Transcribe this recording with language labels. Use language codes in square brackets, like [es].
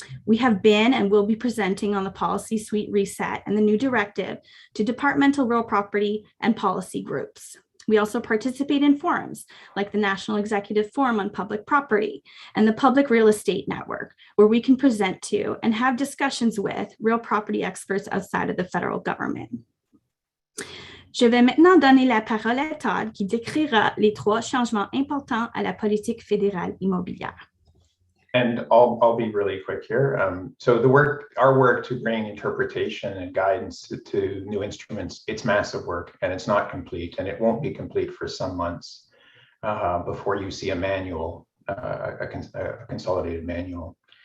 [en] We have been and will be presenting on the policy suite reset and the new directive to departmental real property and policy groups. We also participate in forums like the National Executive Forum on Public Property and the Public Real Estate Network, where we can present to and have discussions with real property experts outside of the federal government. [fr] Je vais maintenant donner la parole à Todd qui décrira les 3 changements importants à la politique fédérale immobilière. [en] And I'll be really quick here. So our work to bring interpretation and guidance to new instruments, it's massive work and it's not complete, and it won't be complete for some months before you see a manual, a consolidated manual.